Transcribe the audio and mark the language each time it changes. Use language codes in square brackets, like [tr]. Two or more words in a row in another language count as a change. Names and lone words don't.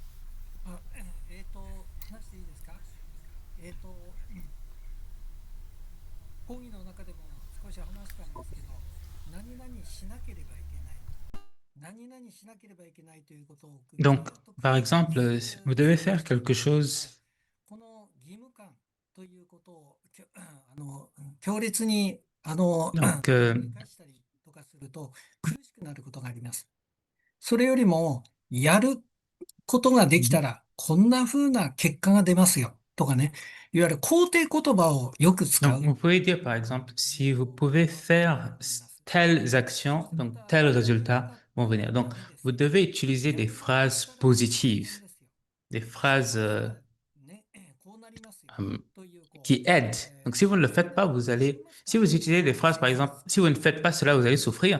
[fr] Donc, par exemple, vous devez faire quelque chose. Donc, [ja] それよりも、やることができたら、こんな風な結果が出ますよ。とかね。いわゆる肯定言葉をよく使 [fr] donc, [ja] う。 [fr] vous pouvez dire, par exemple, si vous pouvez faire telles actions, donc tels résultats vont venir. Donc, vous devez utiliser des phrases positives, des phrases qui aident. Donc, si vous ne le faites pas, vous allez... Si vous utilisez des phrases, par exemple, si vous ne faites pas cela, vous allez souffrir.